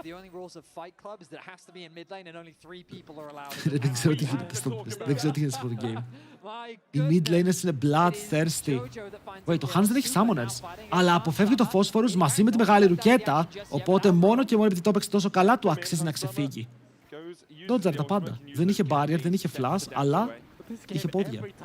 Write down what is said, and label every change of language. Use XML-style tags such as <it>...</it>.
<en>The only rules of Fight Club is that it has to be in mid lane and only 3 people are allowed.</en> <el>Δεν ξέρω τι γίνεται στο αυτό το game. Οι mid laners είναι bloodthirsty. Wait, το Hans δεν έχει summoners, αλλά αποφεύγει το Phosphorus μαζί με τη μεγάλη ρουκέτα, οπότε μόνο και μόνο επειδή το έπαιξε τόσο καλά του αξίζει να ξεφύγει. Dodger τα πάντα. Δεν είχε barrier, δεν είχε flash, αλλά είχε πόδια.</el>